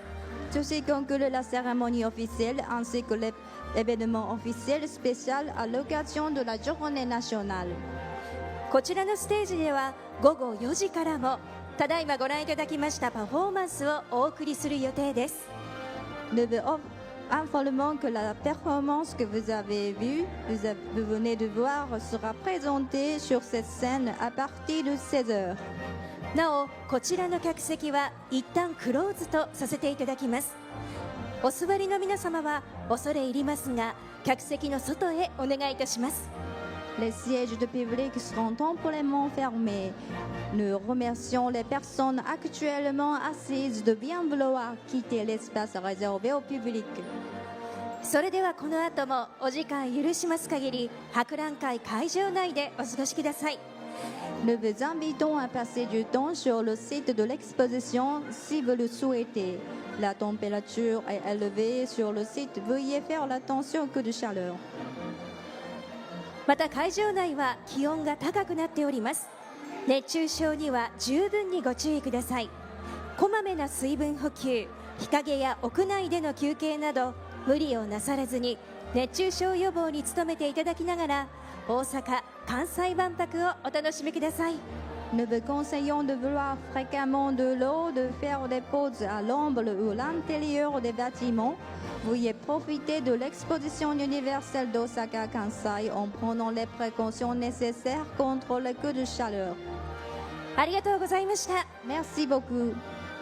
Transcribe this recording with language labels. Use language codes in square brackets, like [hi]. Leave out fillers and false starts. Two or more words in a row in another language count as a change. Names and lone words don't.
[fr] Ceci conclut la cérémonie officielle ainsi que l'événement officiel spécial à l'occasion de la journée nationale. [ja] こちらのステージでは午後4時からもただいまご覧いただきましたパフォーマンスをお送りする予定です。 [fr] Nous vous informons que la performance que vous avez vue, vous venez de voir, sera présentée sur cette scène à partir de 16 heures. [ja] なおこちらの客席は一旦クローズとさせていただきます。お座りの皆様は恐れ入りますが客席の外へお願いいたします。 [fr] Les sièges de public seront temporairement fermés. Nous remercions les personnes actuellement assises de bien vouloir quitter l'espace réservé au public. [ja] それではこの後もお時間許します限り博覧会会場内でお過ごしください。 [fr] Nous vous invitons à passer du temps sur le site de l'exposition si vous le souhaitez. La température est élevée sur le site. Veuillez faire attention au coup de chaleur. [ja] また会場内は気温が高くなっております。熱中症には十分にご注意ください。こまめな水分補給、日陰や屋内での休憩など無理をなさらずに熱中症予防に努めていただきながら大阪・関西万博をお楽しみください。 [fr] Nous vous conseillons de boire fréquemment de l'eau, de faire des pauses à l'ombre ou à l'intérieur des bâtiments. Veuillez profiter de l'exposition universelle d'Osaka Kansai en prenant les précautions nécessaires contre les coups de chaleur. [ja] ありがとうございました。 [fr] Merci beaucoup.